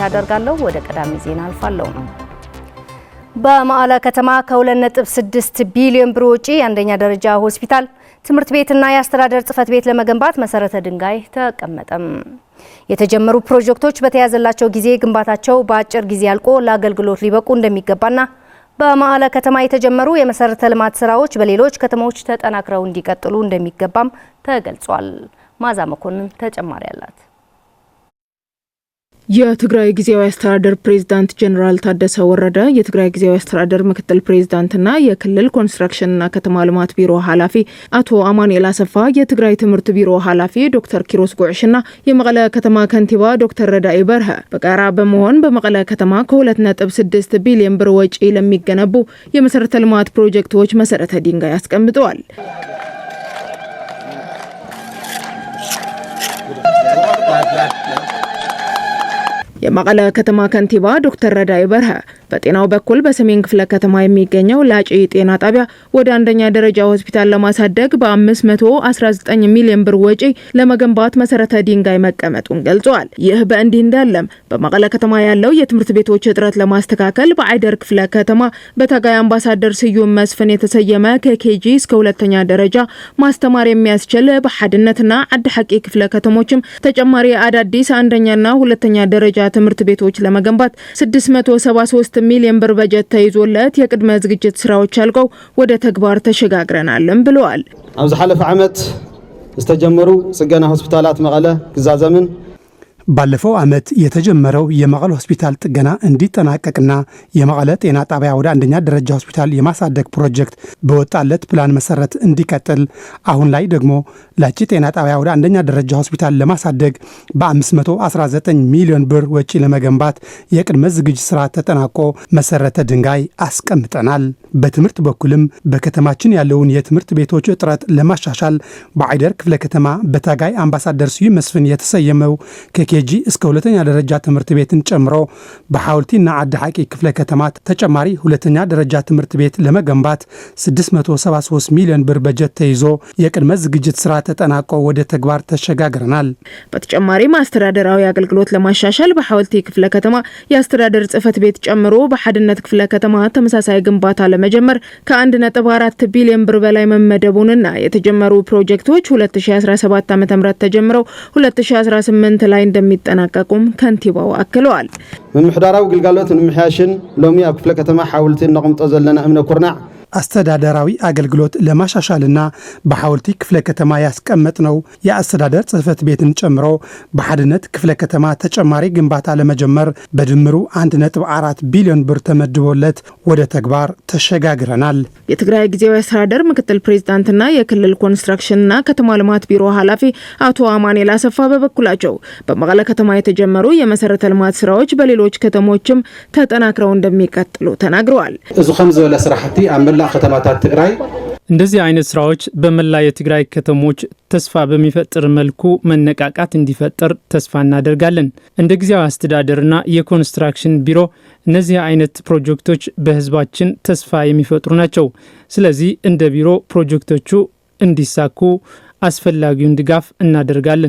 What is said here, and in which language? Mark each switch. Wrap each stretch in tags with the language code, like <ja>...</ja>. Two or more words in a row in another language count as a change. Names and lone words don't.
<am>አደርጋለሁ። ወደ ቀዳሚ ዜና አልፋለሁ። በመቀለ ከተማ ከ2.6 ቢሊዮን ብር ወጪ የአንደኛ ደረጃ ሆስፒታል ትምህርት ቤትና የአስተዳደር ጽሕፈት ቤት ለመገንባት መሰረተ ድንጋይ ተቀመጠም። የተጀመሩ ፕሮጀክቶች በተያዘላቸው ጊዜ ግንባታቸው በአጭር ጊዜ አልቆ ለአገልግሎት ሊበቁ እንደሚገባና በመቀለ ከተማ የተጀመሩ የመሰረተ ልማት ስራዎች በሌሎች ከተሞች ተጠናክረው እንዲቀጥሉ እንደሚገባም ተገልጿል። ማዛ መኮንን ተጨማሪ አላት። የትግራይ ጊዜያዊ አስተዳደር ፕሬዝዳንት ጀነራል ታደሰ ወረደ፣ የትግራይ ጊዜያዊ አስተዳደር ምክትል ፕሬዝዳንትና የክልል ኮንስትራክሽንና ከተማ ልማት ቢሮ ኃላፊ አቶ አማኑኤል አሰፋ፣ የትግራይ ትምህርት ቢሮ ኃላፊ ዶክተር ኪሮስ ጉዕሽና የመቀለ ከተማ ከንቲባ ዶክተር ረዳኢ በርሀ በጋራ በመሆን በመቀለ ከተማ ከ2.6 ቢሊዮን ብር ወጪ ለሚገነቡ የመሰረተ ልማት ፕሮጀክቶች መሰረተ ድንጋይ አስቀምጠዋል። የመቀለ ከተማ ከንቲባ ዶክተር ረዳኢ በርሀ በጤናው በኩል በሰሜን ክፍለ ከተማ የሚገኘው ላጪ ጤና ጣቢያ ወደ አንደኛ ደረጃ ሆስፒታል ለማሳደግ በ519 ሚሊዮን ብር ወጪ ለመገንባት መሰረተ ድንጋይ መቀመጡን ገልጸዋል። ይህ በእንዲህ እንዳለም በመቀለ ከተማ ያለው የትምህርት ቤቶች እጥረት ለማስተካከል በአይደር ክፍለ ከተማ በታጋይ አምባሳደር ስዩም መስፍን የተሰየመ ከኬጂ እስከ ሁለተኛ ደረጃ ማስተማር የሚያስችል በሐድነትና ዓዲ ሐቂ ክፍለ ከተሞችም ተጨማሪ አዳዲስ አንደኛና ሁለተኛ ደረጃ ትምህርት ቤቶች ለመገንባት 673 ሚሊዮን ብር በጀት ተይዞለት የቅድመ ዝግጅት ስራዎች አልቀው ወደ ተግባር ተሸጋግረናልም ብለዋል።</am> <ti>ኣብዚ ሓለፈ ዓመት ዝተጀመሩ ጽገና ሆስፒታላት መቀለ ግዛዘምን</ti> <am>ባለፈው ዓመት የተጀመረው የመቀለ ሆስፒታል ጥገና እንዲጠናቀቅና የመቀለ ጤና ጣቢያ ወደ አንደኛ ደረጃ ሆስፒታል የማሳደግ ፕሮጀክት በወጣለት ፕላን መሰረት እንዲቀጥል፣ አሁን ላይ ደግሞ ላጪ ጤና ጣቢያ ወደ አንደኛ ደረጃ ሆስፒታል ለማሳደግ በ519 ሚሊዮን ብር ወጪ ለመገንባት የቅድመ ዝግጅት ስራ ተጠናቆ መሰረተ ድንጋይ አስቀምጠናል። በትምህርት በኩልም በከተማችን ያለውን የትምህርት ቤቶች እጥረት ለማሻሻል በአይደር ክፍለ ከተማ በታጋይ አምባሳደር ስዩም መስፍን የተሰየመው ከኬጂ እስከ ሁለተኛ ደረጃ ትምህርት ቤትን ጨምሮ በሐውልቲና ዓዲ ሐቂ ክፍለ ከተማ ተጨማሪ ሁለተኛ ደረጃ ትምህርት ቤት ለመገንባት 673 ሚሊዮን ብር በጀት ተይዞ የቅድመ ዝግጅት ስራ ተጠናቆ ወደ ተግባር ተሸጋግረናል። በተጨማሪም አስተዳደራዊ አገልግሎት ለማሻሻል በሐውልቲ ክፍለ ከተማ የአስተዳደር ጽሕፈት ቤት ጨምሮ በሐድነት ክፍለ ከተማ ተመሳሳይ ግንባታ ለመጀመር ከ1.4 ቢሊዮን ብር በላይ መመደቡንና የተጀመሩ ፕሮጀክቶች 2017 ዓ.ም ተጀምረው 2018 ላይ እንደሚጠናቀቁም ከንቲባው አክለዋል።</am> <ti>ምምሕዳራዊ ግልጋሎት ንምሕያሽን ሎሚ ኣብ ክፍለ ከተማ ሐውልቲ ነቅምጦ ዘለና እምነ ኩርናዕ</ti> <am>አስተዳደራዊ አገልግሎት ለማሻሻልና በሐውልቲ ክፍለ ከተማ ያስቀመጥነው የአስተዳደር ጽሕፈት ቤትን ጨምሮ በሐድነት ክፍለ ከተማ ተጨማሪ ግንባታ ለመጀመር በድምሩ 1.4 ቢሊዮን ብር ተመድቦለት ወደ ተግባር ተሸጋግረናል። የትግራይ ጊዜያዊ አስተዳደር ምክትል ፕሬዝዳንትና የክልል ኮንስትራክሽንና ከተማ ልማት ቢሮ ኃላፊ አቶ አማኑኤል አሰፋ በበኩላቸው በመቀለ ከተማ የተጀመሩ የመሰረተ ልማት ስራዎች በሌሎች ከተሞችም ተጠናክረው እንደሚቀጥሉ ተናግረዋል።</am> <ti>እዚ ከም ዝበለ ስራሕቲ አመላ ከተማታት ትግራይ</ti> <am>እንደዚህ አይነት ስራዎች በመላ የትግራይ ከተሞች ተስፋ በሚፈጥር መልኩ መነቃቃት እንዲፈጠር ተስፋ እናደርጋለን። እንደ ጊዜያዊ አስተዳደርና የኮንስትራክሽን ቢሮ እነዚህ አይነት ፕሮጀክቶች በህዝባችን ተስፋ የሚፈጥሩ ናቸው። ስለዚህ እንደ ቢሮ ፕሮጀክቶቹ እንዲሳኩ አስፈላጊውን ድጋፍ እናደርጋለን።</am>